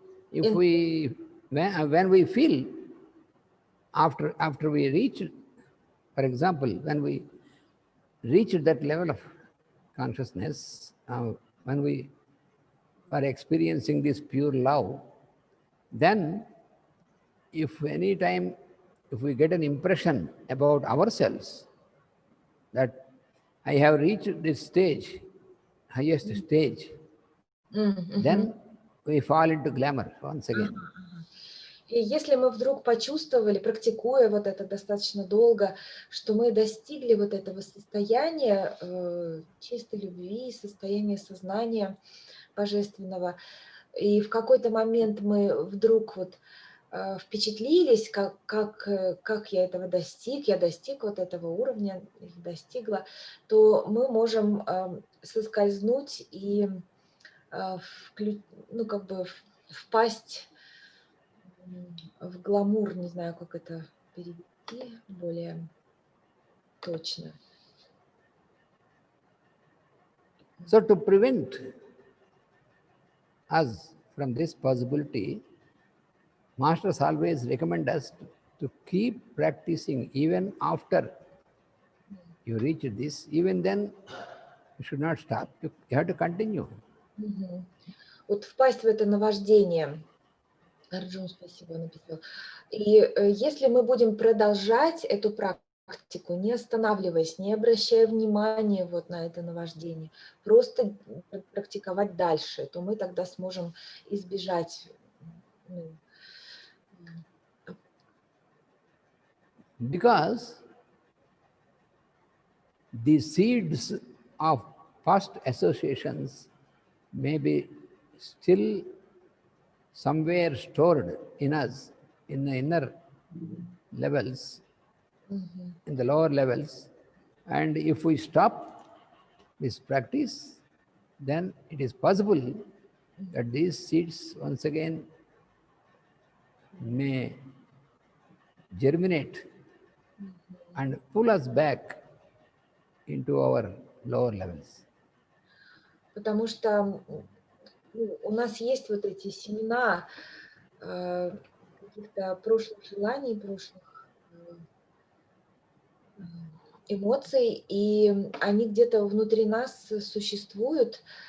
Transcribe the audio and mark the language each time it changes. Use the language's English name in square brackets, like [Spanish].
[English] When we feel after we reach, for example, when we reach that level of consciousness, when we are experiencing this pure love, then if we get an impression about ourselves that I have reached this stage, highest stage, then we fall into glamour once again. [Russian] И если мы вдруг почувствовали, практикуя вот это достаточно долго, что мы достигли вот этого состояния чистой любви, состояния сознания божественного, и в какой-то момент мы вдруг вот впечатлились, как я этого достиг, я достиг вот этого уровня, или достигла, то мы можем соскользнуть и ну, как бы впасть в гламур, не знаю, как это перевести более точно. [English] So to prevent us from this possibility, masters always recommend us to keep practicing even after you reach this. Even then, you should not stop. You have to continue. Мгм. [Russian] Вот впасть в это наваждение. Арджун, спасибо, написал. И если мы будем продолжать эту практику, не останавливаясь, не обращая внимания вот на это наваждение, просто практиковать дальше, то мы тогда сможем избежать. Ну, [English] Because the seeds of past associations may be still somewhere stored in us, in the inner levels, мгм. in the lower levels. And if we stop this practice, then it is possible that these seeds once again may germinate and pull us back into our lower levels. [Russian] Потому что ну, у нас есть вот эти семена каких-то прошлых желаний, прошлых эмоций, и они где-то внутри нас существуют.